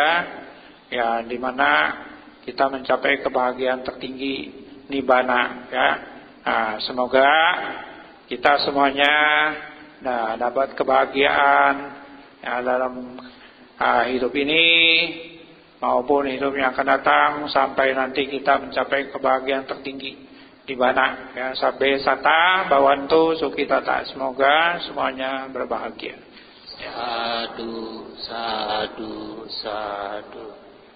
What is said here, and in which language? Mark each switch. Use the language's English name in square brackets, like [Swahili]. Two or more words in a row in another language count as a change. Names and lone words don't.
[Indonesian] Ya, di mana kita mencapai kebahagiaan tertinggi nibbana. Ya, nah, semoga kita semuanya dapat kebahagiaan ya, dalam hidup ini maupun hidup yang akan datang sampai nanti kita mencapai kebahagiaan tertinggi nibbana. [Pali] Ya, sabbe sata bhavantu sukhitata. [Indonesian] Semoga semuanya berbahagia. [Pali] Sadu, sadu, sadu.